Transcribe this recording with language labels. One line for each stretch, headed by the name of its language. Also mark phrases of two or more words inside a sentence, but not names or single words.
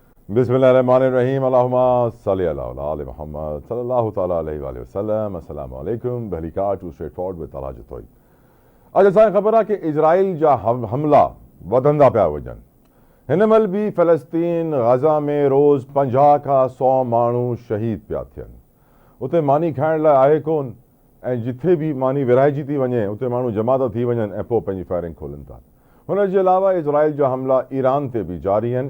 Arabic: بسم الله الرحمن الرحيم اللهم صل على آل محمد صلى الله تعالى عليه وسلم. السلام عليكم
Sindhi: बहलिका
English: to straight forward with
Sindhi: तलाज तोई। अॼु असांखे ख़बर आहे कि इजराइल जा हमला वधंदा पिया वञनि। हिन महिल बि फ़लस्तीन गज़ा में रोज़ 50 खां 100 माण्हू शहीद पिया थियनि। उते मानी खाइण लाइ आहे कोन ऐं जिथे बि मानी विरहाइजी थी वञे उते माण्हू जमा था थी वञनि ऐं पोइ पंहिंजी फायरिंग खोलनि था। हुनजे अलावा इजराइल जा हमला ईरान ते बि जारी आहिनि।